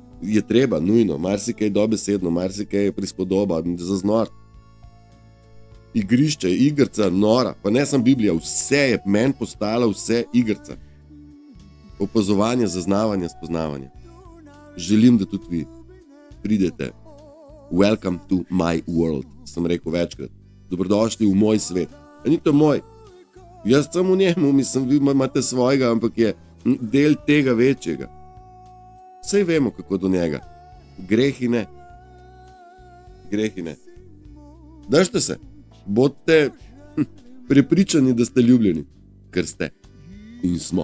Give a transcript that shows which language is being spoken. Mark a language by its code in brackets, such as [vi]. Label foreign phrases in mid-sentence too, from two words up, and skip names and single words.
[sl] Je treba, nujno, marsikaj dobesedno, marsikaj je prispodoba, za znor. Igrišče, igrca, nora, pa ne samo Biblija, vse je meni postala vse igrca. Opazovanje, zaznavanje, spoznavanje. Želim, da tudi vi pridete. [en] Welcome to my world, [sl] sem rekel večkrat. Dobrodošli v moj svet. A ni to moj. Jaz sem v njemu, mislim, vi imate svojega, ampak je del tega večjega. Saj vemo, kako do njega. Grehi ne. Držite se, bodite prepričani, da ste ljubljeni, ker ste in smo.